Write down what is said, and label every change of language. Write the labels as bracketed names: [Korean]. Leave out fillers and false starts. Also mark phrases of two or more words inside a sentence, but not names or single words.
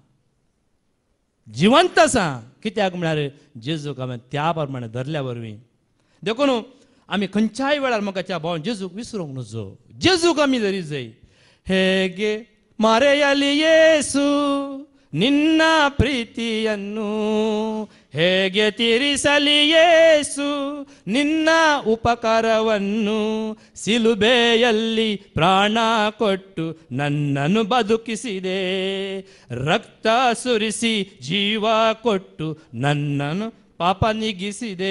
[Konkani] जिवंत आसा कित्याक म्हळ्यार जेजूक हांवें त्या प्रमाणे धरल्या वरवीं देखून आमी खंयच्याय वेळार मोगाच्या भावान जेजूक विसरूंक नजो जेजूक आमी धरी जाय [Kannada] ಹೇಗೆ ಮರೆಯಲಿ ಯೇಸು ನಿನ್ನ ಪ್ರೀತಿಯನ್ನು ಹೇಗೆ ತೀರಿಸಲಿ ಯೇಸು, ನಿನ್ನ ಉಪಕಾರವನ್ನು ಸಿಲುಬೆಯಲ್ಲಿ ಪ್ರಾಣ ಕೊಟ್ಟು ನನ್ನನ್ನು ಬದುಕಿಸಿದೆ. ರಕ್ತ ಸುರಿಸಿ ಜೀವ ಕೊಟ್ಟು ನನ್ನನ್ನು ಪಾಪ ನೀಗಿಸಿದೆ.